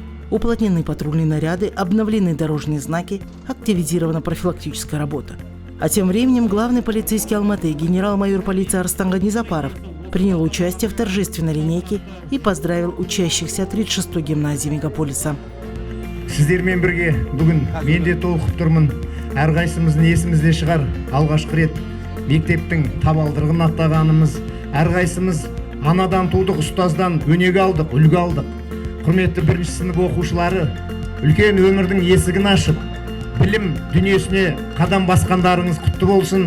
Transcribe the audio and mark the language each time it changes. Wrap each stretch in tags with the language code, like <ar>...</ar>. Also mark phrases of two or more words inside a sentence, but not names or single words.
<ru>Уплотнены патрульные наряды, обновлены дорожные знаки, активизирована профилактическая работа. А тем временем главный полицейский Алматы, генерал-майор полиции Арстан Ганизапаров, принял участие в торжественной линейке и поздравил учащихся 36-й гимназии мегаполиса.</ru> <kk>Сіздермен бірге бүгін мен де толқып тұрмын. Әрқайсымыздың есімізде шығар, алғашқы рет мектептің табалдырығын аттағанымыз, әрқайсымыз анадан тудық, ұстаздан өнеге алдық, үлгі алдық. Құрметті бірінші сынып оқушылары, үлкен өмірдің есігін ашып, білім дүниесіне қадам басқандарыңыз құтты болсын.</kk>